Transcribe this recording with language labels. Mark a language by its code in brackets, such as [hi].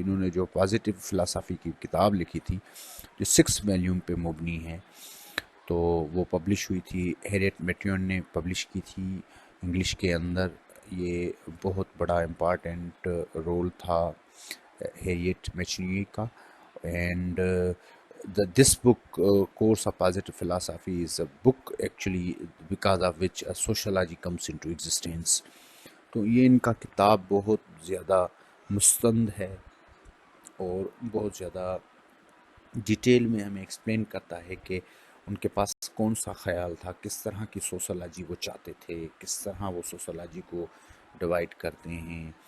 [ur] انہوں نے جو پازیٹیو فلاسفی کی کتاب لکھی تھی جو 6 ویلیوم پہ مبنی ہے، تو وہ پبلش ہوئی تھی، ہیریٹ میٹیون نے پبلش کی تھی انگلش کے اندر. یہ بہت بڑا امپارٹنٹ رول تھا ہیریٹ میچنی کا. [en] And this book, course of positive philosophy, is a book actually because of which sociology comes into existence. [ur] تو یہ ان کا کتاب بہت زیادہ مستند ہے اور بہت زیادہ ڈیٹیل میں ہمیں ایکسپلین کرتا ہے کہ ان کے پاس کون سا خیال تھا، کس طرح کی سوسالوجی وہ چاہتے تھے، کس طرح وہ سوسالوجی کو ڈیوائڈ کرتے ہیں